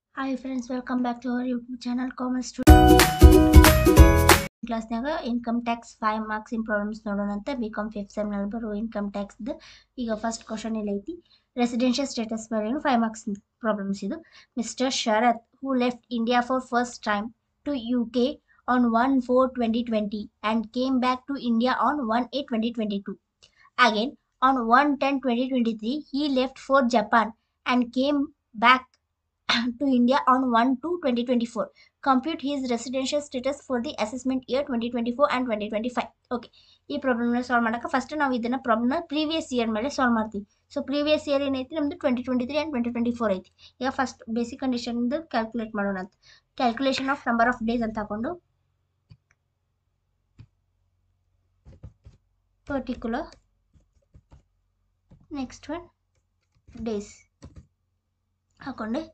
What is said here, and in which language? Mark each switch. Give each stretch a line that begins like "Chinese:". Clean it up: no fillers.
English: Hi friends, welcome back to our YouTube channel Commerce
Kannada: ಕ್ಲಾಸ್ನಾಗ income tax 5 marks in problems ನೋಡೋಣಂತ BCom 5th sem ನಲ್ಲಿ ಬರೋ income tax ಈಗ first question ಇಲ್ಲಿ ಐತಿ residential status ಮೇಲೆ 5 marks problems ಇದು mister Sharath who left India for first time to UK
English: on 1/4/2020 and came back to India on 1/8/2022. Again on 1/10/2023 he left for Japan and came back to India on 1/2/2024. Compute his residential status for the assessment year 2024 and 2025.
Kannada: Okay, ಈ ಪ್ರಾಬ್ಲಮ್ನ solve ಮಾಡಕ್ಕೆ first ನಾವು ಇದನ್ನ ಪ್ರಾಬ್ಲಮ್ನ previous year ಮೇಲೆ solve ಮಾಡ್ತೀವಿ. So previous year ಏನೈತಿ ನಮ್ದು 2023 and 2024 ಐತಿ. ಈಗ ಫಸ್ಟ್ ಬೇಸಿಕ್ ಕಂಡೀಷನ್ ಕ್ಯಾಲ್ಕುಲೇಟ್ ಮಾಡೋಣ ಅಂತ. Calculation of number of days ಅಂತ ಹಾಕೊಂಡು ಪರ್ಟಿಕ್ಯುಲರ್ ನೆಕ್ಸ್ಟ್ ಒನ್ ಡೇಸ್ ಹಾಕೊಂಡೆ.